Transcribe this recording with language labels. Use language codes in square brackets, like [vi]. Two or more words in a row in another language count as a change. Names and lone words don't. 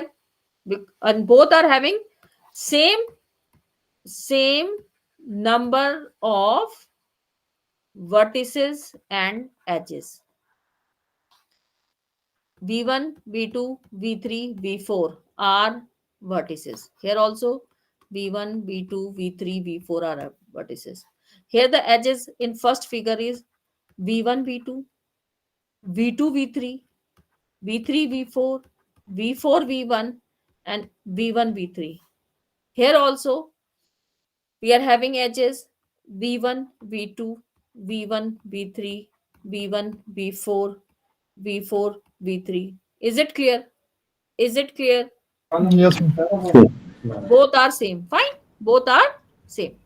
[en] And both are having same number of vertices and edges. V1, V2, V3, V4 are vertices. Here also V1, V2, V3, V4 are vertices. Here the edges in first figure is V1, V2, V2, V3, V3, V4, V4, V1, and V1, V3. Here also we are having edges V1, V2, V1, V3, V1, V4, V4, V3. Is it clear? Is it clear? Yes, ma'am. Both are same. Fine. Both are same.